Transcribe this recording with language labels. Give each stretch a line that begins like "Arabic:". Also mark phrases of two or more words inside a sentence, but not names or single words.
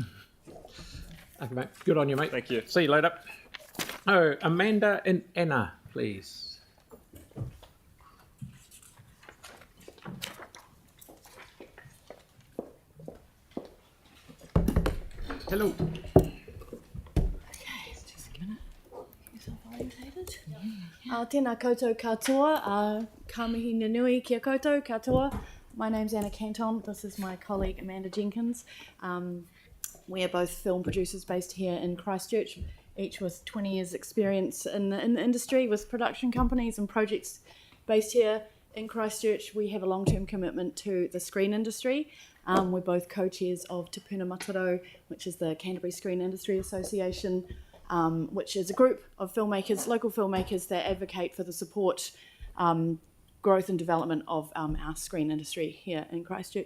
English: Okay, mate. Good on you, mate. Thank you. See you later. Oh, Amanda and Anna, please. Hello.
Māori: Tēnā koutou katoa. Ka mihi nui kia koutou, katoa.
English: My name's Anna Canton. This is my colleague Amanda Jenkins. We are both film producers based here in Christchurch, each with 20 years experience in the industry with production companies and projects based here in Christchurch. We have a long-term commitment to the screen industry. We're both co-chairs of Te Puna Mataro, which is the Canterbury Screen Industry Association, which is a group of filmmakers, local filmmakers that advocate for the support, growth and development of our screen industry here in Christchurch.